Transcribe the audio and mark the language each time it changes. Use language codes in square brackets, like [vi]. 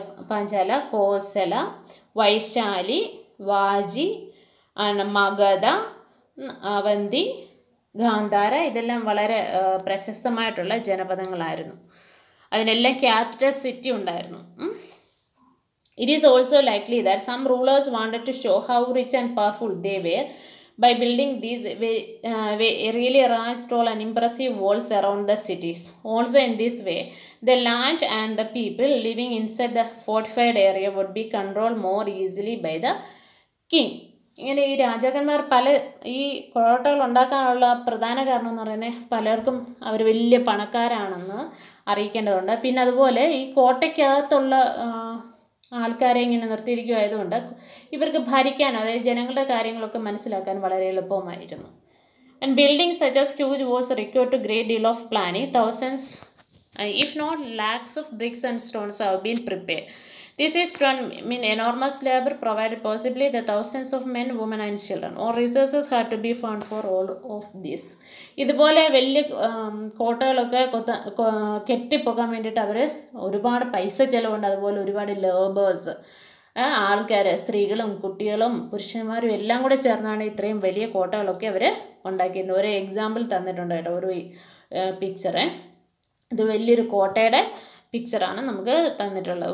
[ml] പാഞ്ചാല, കോസല, വൈശാലി, വാജി, മഗധ, അവന്തി, ഗാന്ധാര, ഇതെല്ലാം വളരെ പ്രശസ്തമായിട്ടുള്ള ജനപദങ്ങളായിരുന്നു. അതിനെല്ലാം ക്യാപിറ്റൽ സിറ്റി ഉണ്ടായിരുന്നു. [en] It is also likely that some rulers wanted to show how rich and powerful they were by building these really large, tall and impressive walls around the cities. Also in this way, the land and the people living inside the fortified area would be controlled more easily by the king. [ml] ഇങ്ങനെ ഈ രാജാക്കന്മാർ ഈ കോട്ടകൾ ഉണ്ടാക്കാനുള്ള പ്രധാന കാരണം എന്ന് പറയുന്നത് പലർക്കും അവർ വലിയ പണക്കാരാണെന്ന് അറിയിക്കേണ്ടതുണ്ട്. പിന്നെ അതുപോലെ ഈ കോട്ടയ്ക്കകത്തുള്ള ആൾക്കാരെ ഇങ്ങനെ നിർത്തിയിരിക്കുമായതുകൊണ്ട് ഇവർക്ക് ഭരിക്കാനോ, അതായത് ജനങ്ങളുടെ കാര്യങ്ങളൊക്കെ മനസ്സിലാക്കാൻ വളരെ എളുപ്പമായിരുന്നു. [en] And buildings such as huge walls required a great deal of planning. Thousands, if not lakhs of bricks and stones have been prepared. This is done mean enormous labor provided possibly the thousands of men, women and children. All resources had to be found for all of this. [ml] ഇതുപോലെ വലിയ കോട്ടകളൊക്കെ കെട്ടിപ്പോക്കാൻ വേണ്ടിയിട്ട് അവർ ഒരുപാട് പൈസ ചിലവുണ്ട്. അതുപോലെ ഒരുപാട് labours, ആൾക്കാർ, സ്ത്രീകളും കുട്ടികളും പുരുഷന്മാരും എല്ലാം കൂടെ ചേർന്നാണ് ഇത്രയും വലിയ കോട്ടകളൊക്കെ അവർ ഉണ്ടാക്കിയിരുന്നത്. ഒരു എക്സാമ്പിൾ തന്നിട്ടുണ്ട് കേട്ടോ, ഒരു പിക്ചറ്. ഇത് വലിയൊരു കോട്ടയുടെ പിക്ചറാണ് നമുക്ക് തന്നിട്ടുള്ളത്.